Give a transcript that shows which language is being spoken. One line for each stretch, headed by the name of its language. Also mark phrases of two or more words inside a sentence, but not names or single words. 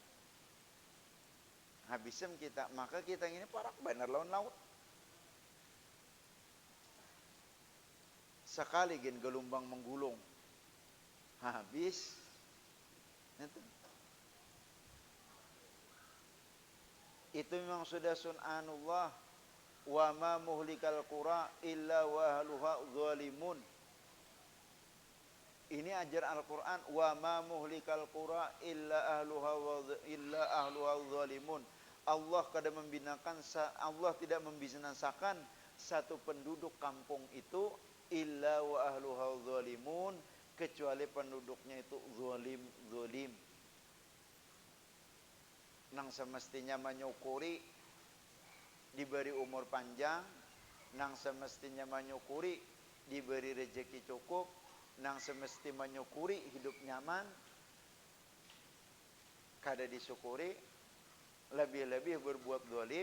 Banjar: Maka kita ini parak benar lawan laut. Sekali gen gelombang menggulung, habis. Itu memang sudah sun'anullah.
Arabic: وما مهلكي القرى إلا وأهلها ظالمون.
Banjar: Ini ajar Al-Quran.
Arabic: وما مهلكي القرى إلا أهلها ظالمون.
Indonesian: Allah tidak membinasakan satu penduduk kampung itu
Arabic: إلا وأهلها ظالمون,
Indonesian: kecuali penduduknya itu zalim.
Banjar: Nang semestinya menyukuri diberi umur panjang, nang semestinya menyukuri diberi rezeki cukup, nang semesti menyukuri hidup nyaman, kada disyukuri, lebih-lebih berbuat zalim.